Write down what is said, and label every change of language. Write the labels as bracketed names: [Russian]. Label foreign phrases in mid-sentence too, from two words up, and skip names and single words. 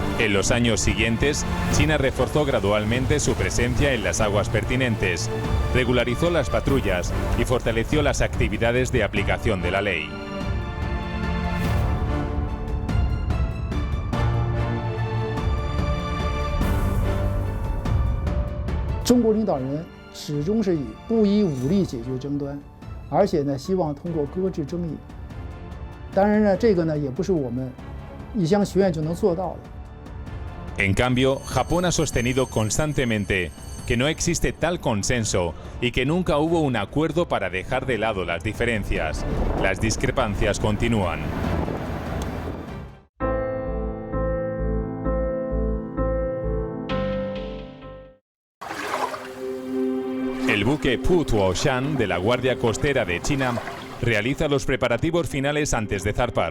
[Spanish] En los años siguientes, China reforzó gradualmente su presencia en las aguas pertinentes, regularizó las patrullas y fortaleció las actividades de aplicación de la ley. [Chinese] 中国领导人始终是以不以武力解决争端，而且呢，希望通过搁置争议。当然呢，这个呢，也不是我们一厢情愿就能做到的。 [Spanish] En cambio, Japón ha sostenido constantemente que no existe tal consenso y que nunca hubo un acuerdo para dejar de lado las diferencias. Las discrepancias continúan. El buque Pu Tuoshan de la Guardia Costera de China realiza los preparativos finales antes de zarpar.